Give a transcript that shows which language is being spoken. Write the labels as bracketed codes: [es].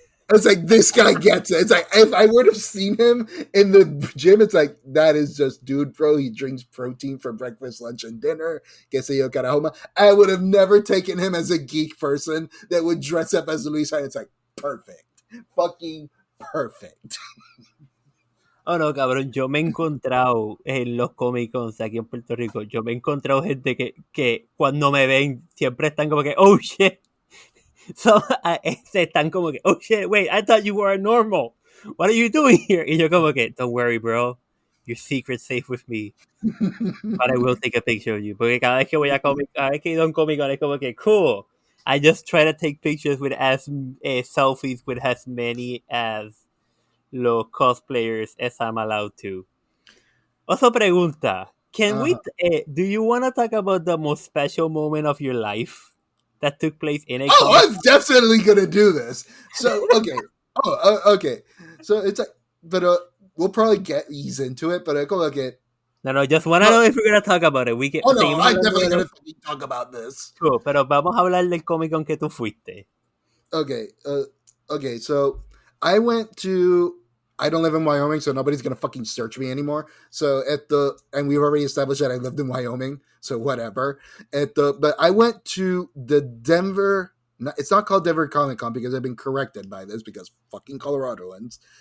[en] It's like, this guy gets it. It's like, if I would have seen him in the gym, it's like, that is just dude, bro. He drinks protein for breakfast, lunch, and dinner. [es] Que se yo carajoma. [en] I would have never taken him as a geek person that would dress up as Luis. It's like, perfect. Fucking perfect. [es] Oh no, cabrón, yo me he encontrado en los Comic Cons aquí en Puerto Rico, yo me he encontrado gente que cuando me ven siempre están como que, [en] oh shit. [es] So, están como que, [en] oh shit, wait, I thought you were normal. What are you doing here? [es] Y yo como que, [en] don't worry, bro. Your secret's safe with me. But I will take a picture of you. [es] Porque cada vez que voy a cada vez que he ido a un Comic Con es como que, [en] cool. I just try to take pictures with selfies with as many as los cosplayers as I'm allowed to. [es] Otra pregunta. [en] Do you want to talk about the most special moment of your life that took place in a Comic? I'm definitely gonna do this. So okay. Okay. So it's like, but we'll probably ease into it. But I go okay. No, just want to know if we're gonna talk about it. We can. I'm definitely gonna talk about this. Cool, [es] pero vamos a hablar del Comic Con que tú fuiste. [en] Okay. Okay. So I went to. I don't live in Wyoming, so nobody's gonna fucking search me anymore. So and we've already established that I lived in Wyoming, so whatever. But I went to the Denver. It's not called Denver Comic Con because I've been corrected by this because fucking Coloradoans.